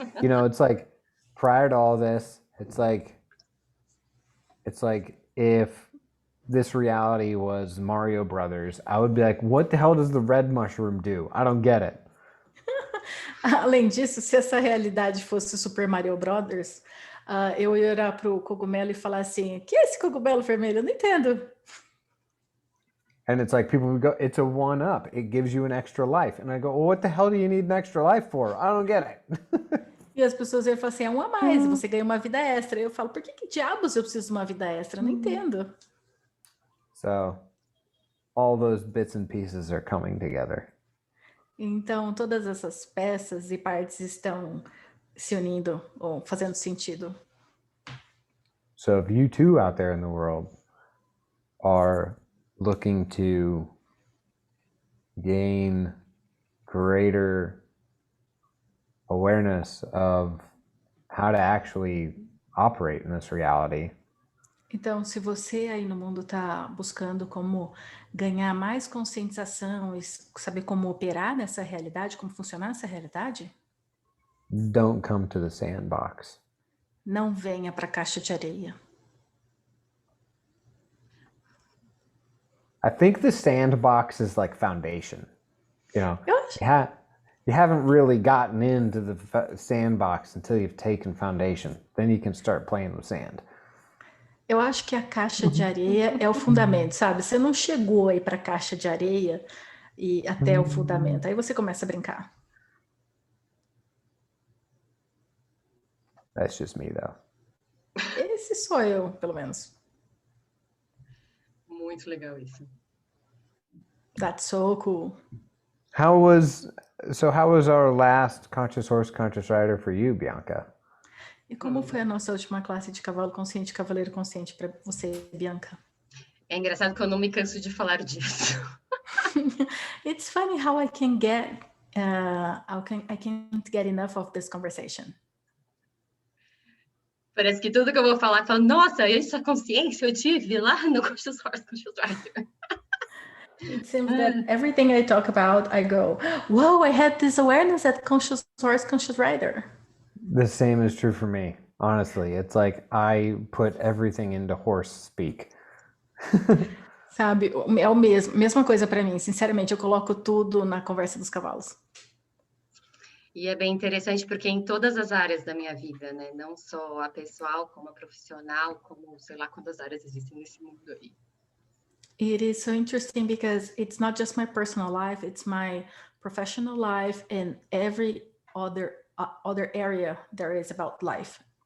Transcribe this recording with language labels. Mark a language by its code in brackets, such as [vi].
[en] It's like prior to all this, it's like if this reality was Mario Brothers, I would be like, what the hell does the red mushroom do? I don't get it. [pt] Além disso, se essa realidade fosse Super Mario Brothers, eu ia olhar para o cogumelo e falar assim, que é esse cogumelo vermelho? Eu não entendo. [en] And it's like people would go, it's a one-up. It gives you an extra life. And I go, well, what the hell do you need an extra life for? I don't get it. [pt] E as pessoas iam falar assim, é um a mais, você ganha uma vida extra. Eu falo, por que diabos eu preciso de uma vida extra? Eu não entendo. [en] So, all those bits and pieces are coming together. [pt] Então, todas essas peças e partes estão se unindo ou fazendo sentido. [en] So if you too out there in the world are looking to gain greater awareness of how to actually operate in this reality, [pt] Então, se você aí no mundo está buscando como ganhar mais conscientização e saber como operar nessa realidade, como funcionar nessa realidade, [en] don't come to the sandbox. [pt] não venha para a caixa de areia. [en] I think the sandbox is like foundation. You know, [pt] Eu acho, [en] you haven't really gotten into the sandbox until you've taken foundation. Then you can start playing with sand. [pt] eu acho que a caixa de areia é o fundamento, sabe? Você não chegou aí para a caixa de areia e até o fundamento. Aí você começa a brincar. [en] That's just me, though. [pt] Esse sou eu, pelo menos. Muito legal isso. [en] That's so cool. How was our last Conscious Horse, Conscious Rider for you, Bianca? [pt] E como foi a nossa última classe de cavalo consciente, cavaleiro consciente para você, Bianca? É engraçado que eu não me canso de falar disso. [en] It's funny how I can get, I can't get enough of this conversation. [pt] Parece que tudo que eu vou falar, eu falo, nossa, essa consciência eu tive lá no Conscious Horse, Conscious Rider. [en] It seems that everything I talk about, I go, whoa, I had this awareness at Conscious Horse, Conscious Rider. The same is true for me. Honestly, it's like I put everything into horse speak. [pt] Sabe, é o mesma coisa para mim. Sinceramente, eu coloco tudo na conversa dos cavalos. E é bem interessante porque em todas as áreas da minha vida, né? Não só a pessoal, como a profissional, como sei lá quantas áreas existem nesse mundo aí. [en] It is so interesting because it's not just my personal life, it's my professional life and every other area there is about life.